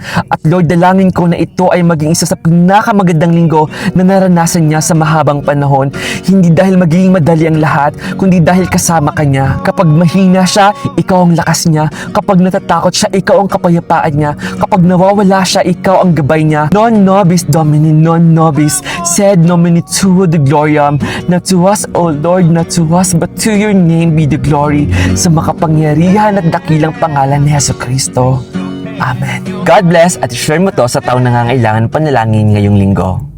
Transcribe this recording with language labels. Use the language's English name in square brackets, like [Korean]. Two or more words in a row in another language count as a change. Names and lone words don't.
[Filipino] At Lord, dalangin ko na ito ay maging isa sa pinakamagandang linggo na naranasan niya sa mahabang panahon, hindi dahil magiging madali ang lahat, kundi dahil kasama ka niya. Kapag mahina siya, ikaw ang lakas niya. Kapag natatakot siya, ikaw ang kapayapaan niya. Kapag nawawala siya, ikaw ang gabay niya. [Latin] Non nobis Domini, non nobis, sed nomini tuo de gloriam, [English] not to us, O Lord, not to us, but to your name be the glory, [Filipino] sa makapangyarihan at dakilang pangalan ni Jesucristo. Amen. [English] God bless, [Filipino] at share mo to sa taong nangangailangan panalangin ngayong linggo.